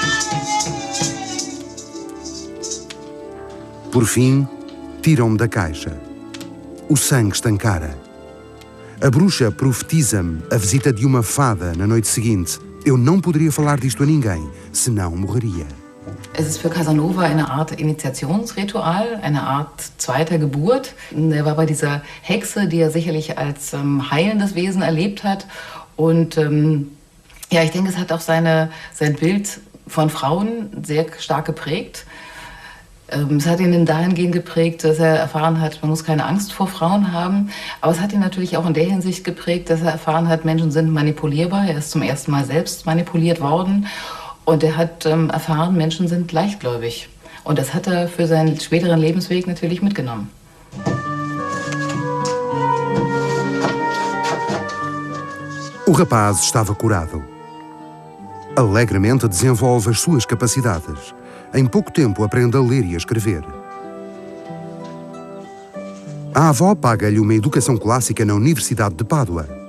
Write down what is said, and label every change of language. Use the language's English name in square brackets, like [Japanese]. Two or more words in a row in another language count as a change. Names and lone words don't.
[Portuguese] Por fim, tiram-me da caixa. O sangue estancara. A bruxa profetiza-me a visita de uma fada na noite seguinte. Eu não poderia falar disto a ninguém, senão morreria. [German] Es ist für Casanova eine Art Initiationsritual, eine Art zweiter Geburt. Er war bei dieser Hexe, die er sicherlich als heilendes Wesen erlebt hat. Und ja, ich denke, es hat auch sein Bild von Frauen sehr stark geprägt. Es hat ihn dahingehend geprägt, dass er erfahren hat, man muss keine Angst vor Frauen haben. Aber es hat ihn natürlich auch in der Hinsicht geprägt, dass er erfahren hat, Menschen sind manipulierbar. Er ist zum ersten Mal selbst manipuliert worden. Und er hat erfahren, Menschen sind leichtgläubig. Und das hat er für seinen späteren Lebensweg natürlich mitgenommen. [Portuguese] O rapaz estava curado. Alegremente desenvolve as suas capacidades. Em pouco tempo aprende a ler e a escrever. A avó paga-lhe uma educação clássica na Universidade de Pádua.